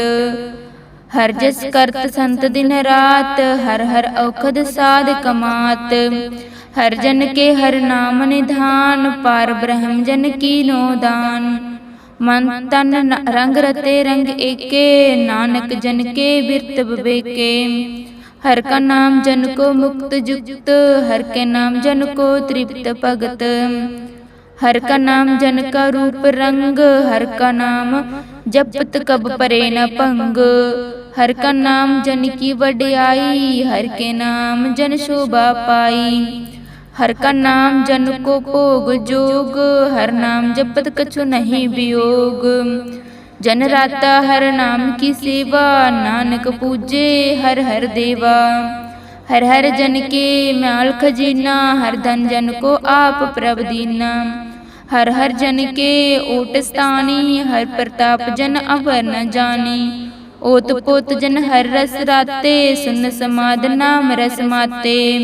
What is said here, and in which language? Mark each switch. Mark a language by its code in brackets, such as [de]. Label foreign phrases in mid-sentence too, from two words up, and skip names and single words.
[hi] हर जस करत संत दिन रात, हर हर औखद साध कमात। हर जन के हर नाम निधान, पार ब्रह्म जन की नो दान। मन तन रंग रते रंग एके, नानक जन के बिरत विवेके। हर का नाम जन को मुक्त जुक्त, हर के नाम जन को तृप्त भगत। हर का नाम जन का रूप रंग, हर का नाम जपत कब परे न पंग। हर का नाम जन की वड्याई, हर के नाम जन शोभा पाई। हर का नाम जन को भोग जोग, हर नाम जपत कछु नहीं वियोग। जन राता हर नाम की सेवा, नानक पूजे हर हर देवा। हर हर जन के म्याल खजीना, हर धन जन को आप प्रभ दीना। हर हर जन के ओट स्थानी, हर प्रताप जन अवर न जानी। ओत पोत जन हर रस राते, सुन समाद नाम रस माते।